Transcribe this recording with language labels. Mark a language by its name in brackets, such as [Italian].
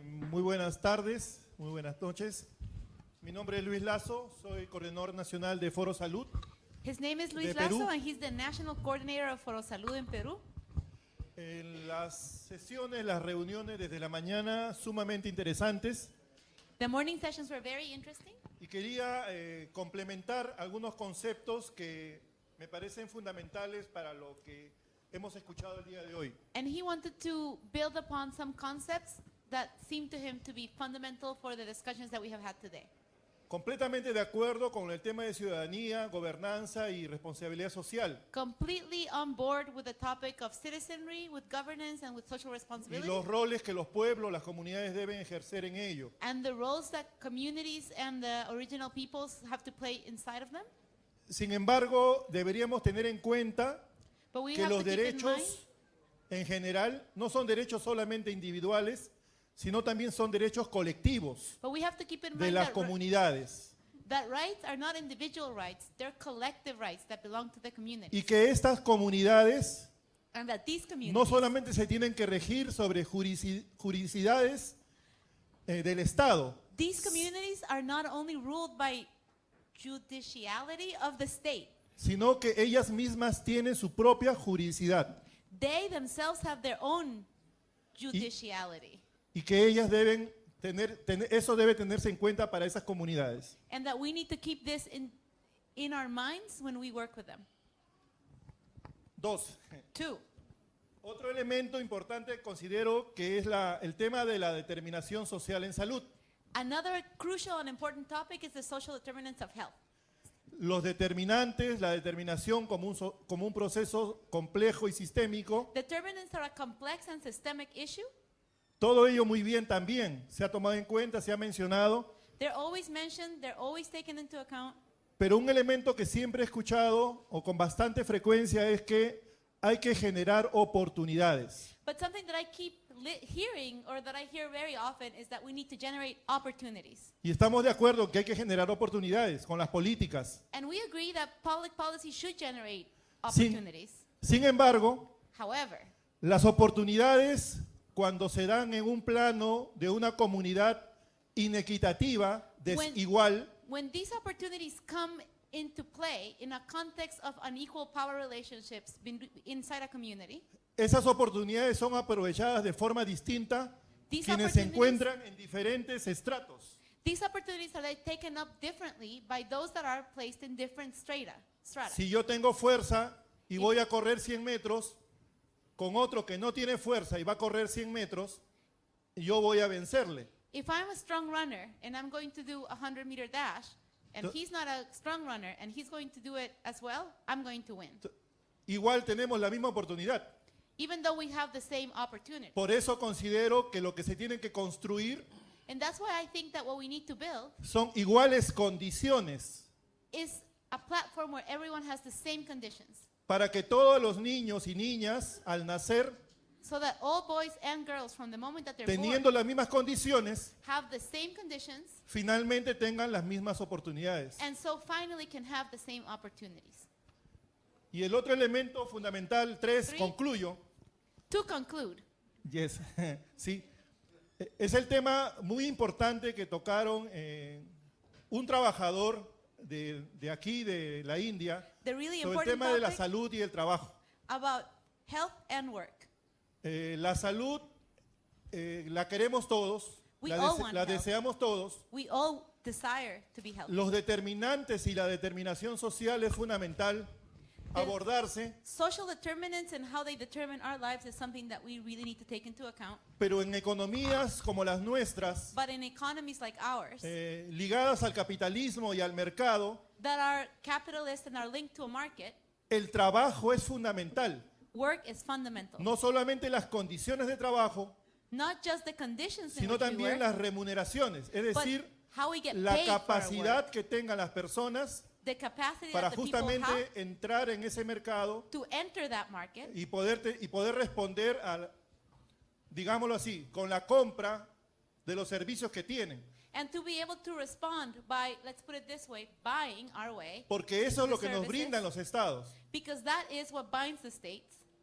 [Spanish] Muy buenas tardes, muy buenas noches. Mi nombre es Luis Lazo, soy coordinador nacional de Foro Salud. [English] His name is Luis [Spanish] De Perú. [English] Lazo, and he's the national coordinator of Foro Salud in Peru. [Spanish] En las sesiones, las reuniones desde la mañana sumamente interesantes, [English] The morning sessions were very interesting, [Spanish] y quería complementar algunos conceptos que me parecen fundamentales para lo que hemos escuchado el día de hoy. [English] and he wanted to build upon some concepts that seemed to him to be fundamental for the discussions that we have had today. [Spanish] Completamente de acuerdo con el tema de ciudadanía, gobernanza y responsabilidad social, [English] Completely on board with the topic of citizenry, with governance, and with social [Spanish] y [English] responsibility, [Spanish] los roles que los pueblos, las comunidades deben ejercer en ello. [English] and the roles that communities and the original peoples have to play inside of them. [Spanish] Sin embargo, deberíamos tener en cuenta [English] But we [Spanish] que [English] have to [Spanish] los [English] keep in mind [Spanish] derechos en general no son derechos solamente individuales, sino también son derechos colectivos [English] But we have to keep in [Spanish] de [English] mind [Spanish] las comunidades, [English] that rights are not individual rights, they're collective rights that belong to the community. [Spanish] y que estas comunidades [English] And that these communities [Spanish] no solamente se tienen que regir sobre juridicidades del Estado, [English] these communities are not only ruled by judiciality of the state, [Spanish] sino que ellas mismas tienen su propia juridicidad [English] they themselves have their own judiciality. [Spanish] y que ellas deben eso debe tenerse en cuenta para esas comunidades. [English] And that we need to keep this in our minds when we work with them. [Spanish] Dos, [English] Two, [Spanish] otro elemento importante considero que es el tema de la determinación social en salud. [English] another crucial and important topic is the social determinants of health. [Spanish] Los determinantes, la determinación como un proceso complejo y sistémico, [English] Determinants are a complex and systemic issue. [Spanish] todo ello muy bien también, se ha tomado en cuenta, se ha mencionado, [English] They're always mentioned, they're always taken into account. [Spanish] pero un elemento que siempre he escuchado o con bastante frecuencia es que hay que generar oportunidades. [English] But something that I keep hearing, or that I hear very often, is that we need to generate opportunities. [Spanish] Y estamos de acuerdo que hay que generar oportunidades con las políticas. [English] And we agree that public policy should generate [Spanish] Sin- [English] opportunities. [Spanish] Sin embargo, [English] However, [Spanish] las oportunidades, cuando se dan en un plano de una comunidad inequitativa, desigual, [English] when these opportunities come into play in a context of unequal power relationships inside a community, [Spanish] esas oportunidades son aprovechadas de forma distinta [English] These [Spanish] quienes se [English] opportunities- [Spanish] encuentran en diferentes estratos. [English] these opportunities are like taken up differently by those that are placed in different strata. [Spanish] Si yo tengo fuerza y voy a correr 100 metros, con otro que no tiene fuerza y va a correr 100 metros, yo voy a vencerle. [English] If I'm a strong runner and I'm going to do a 100-meter dash, and So- he's not a strong runner and he's going to do it as well, I'm going to win. [Spanish] Igual tenemos la misma oportunidad. [English] Even though we have the same opportunity. [Spanish] Por eso considero que lo que se tiene que construir [English] And that's why I think that what we need to build [Spanish] son iguales condiciones [English] is a platform where everyone has the same conditions, [Spanish] para que todos los niños y niñas al nacer, [English] so that all boys and girls from the moment that they're [Spanish] teniendo [English] born [Spanish] las mismas condiciones, [English] have the same conditions, [Spanish] finalmente tengan las mismas oportunidades. [English] and so finally can have the same opportunities. [Spanish] Y el otro elemento fundamental, 3, [English] Three. [Spanish] concluyo. [English] To conclude, Yes, sí. [Spanish] Es el tema muy importante que tocaron un trabajador de aquí, de la India, [English] the really [Spanish] sobre el [English] important [Spanish] tema de la [English] topic [Spanish] salud y el trabajo. [English] about health and work. [Spanish] La salud la queremos todos, [English] We [Spanish] la, [English] all want [Spanish] la [English] health. [Spanish] deseamos todos. [English] We all desire to be healthy. [Spanish] Los determinantes y la determinación social es fundamental abordarse, [English] Social determinants and how they determine our lives is something that we really need to take into account. [Spanish] pero en economías como las nuestras, [English] But in economies like ours, [Spanish] ligadas al capitalismo y al mercado, [English] that are capitalist and are linked to a market, [Spanish] el trabajo es fundamental. [English] work is fundamental. [Spanish] No solamente las condiciones de trabajo, [English] Not just the conditions in [Spanish] sino [English] which we [Spanish] también [English] work, [Spanish] las remuneraciones, es [English] but [Spanish] decir, [English] how we get [Spanish] la [English] paid for our [Spanish] capacidad [English] work. [Spanish] que tengan las personas [English] The capacity [Spanish] para [English] that the people [Spanish] justamente [English] have [Spanish] entrar en ese mercado [English] to enter that market [Spanish] y poder responder a, digámoslo así, con la compra de los servicios que tienen. [English] and to be able to respond by, let's put it this way, buying our way, [Spanish] Porque eso es lo [English] the [Spanish] que nos [English] services, [Spanish] brindan los estados. [English] because that is what binds the states.